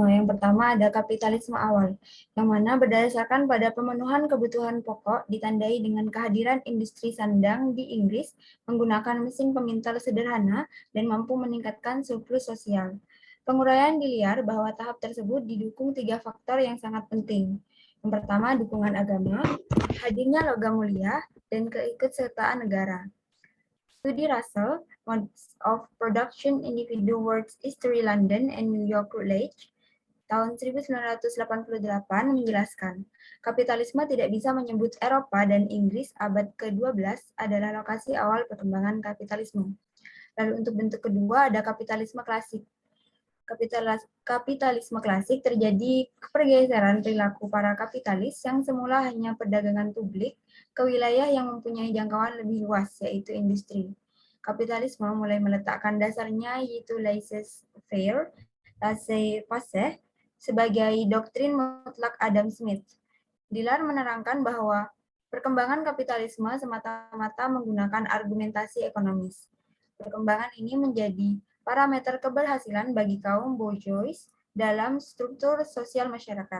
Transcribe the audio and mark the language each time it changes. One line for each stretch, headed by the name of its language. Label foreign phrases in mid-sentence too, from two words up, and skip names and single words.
Indonesian: Yang pertama ada kapitalisme awal, yang mana berdasarkan pada pemenuhan kebutuhan pokok ditandai dengan kehadiran industri sandang di Inggris menggunakan mesin pemintal sederhana dan mampu meningkatkan surplus sosial. Penguraian dilihat bahwa tahap tersebut didukung 3 faktor yang sangat penting. Yang pertama, dukungan agama, hadirnya logam mulia, dan keikutsertaan negara. Studi Russell, Modes of Production Individual Works History London and New York Routledge, tahun 1988 menjelaskan, kapitalisme tidak bisa menyebut Eropa dan Inggris abad ke-12 adalah lokasi awal perkembangan kapitalisme. Lalu untuk bentuk kedua ada kapitalisme klasik. Kapitalisme klasik terjadi pergeseran perilaku para kapitalis yang semula hanya perdagangan publik ke wilayah yang mempunyai jangkauan lebih luas, yaitu industri. Kapitalisme mulai meletakkan dasarnya yaitu
French: laissez-faire, laissez-passer,
Indonesian: sebagai doktrin mutlak Adam Smith. Dillard menerangkan bahwa perkembangan kapitalisme semata-mata menggunakan argumentasi ekonomis. Perkembangan ini menjadi parameter keberhasilan bagi kaum bourgeois dalam struktur sosial masyarakat.